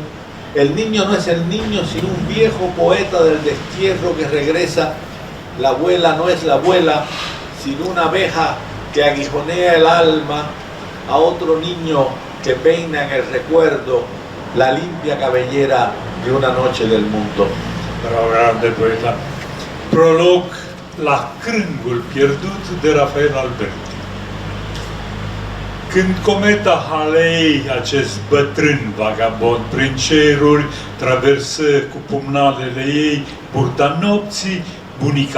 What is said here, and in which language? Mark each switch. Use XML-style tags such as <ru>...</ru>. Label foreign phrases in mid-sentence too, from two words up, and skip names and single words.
<es>El niño no es el niño, sino un viejo poeta del destierro que regresa. La abuela no es la abuela, sino una abeja que aguijonea el alma a otro niño que peina en el recuerdo la limpia cabellera de una noche del mundo. Bravo, grande poeta.</es> <ro>Prolog la Crângul pierdut de Rafael Alberti. Când cometa Halley, acest bătrân vagabond prin ceruri, traversă cu pumnalele ei burta nopții, bunica</ro>